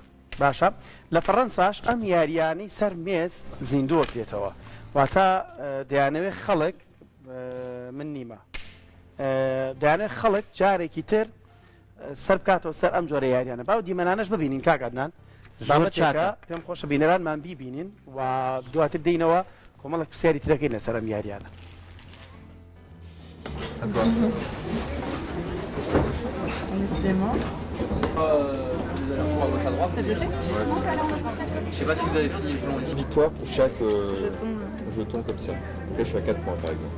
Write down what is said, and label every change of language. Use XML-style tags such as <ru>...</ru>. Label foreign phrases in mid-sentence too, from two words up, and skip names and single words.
<ckb>باشە لە فەڕەنساش ئەم یاریانەی سەر مێز زیندووە پێێتەوە واتە دەیانەوێت خەڵک من نیمە دەیانێت خەڵک جارێکی تر سەر بکاتەوە سەر ئەم جۆرە یاریانە باو دیمەنانەش ببینین کاکادنان زۆرچاکە پێم خۆشە بینەرانمان بیبینین و دواتر دێینەوە کۆمەڵک پرسیاری ترەکەی لەسەر ئەم یاریانە</ckb> <fr>Je sais pas si vous avez fini le plan ici. Victoire pour chaque jeton comme ça. Après, je suis à 4 points par exemple.</fr>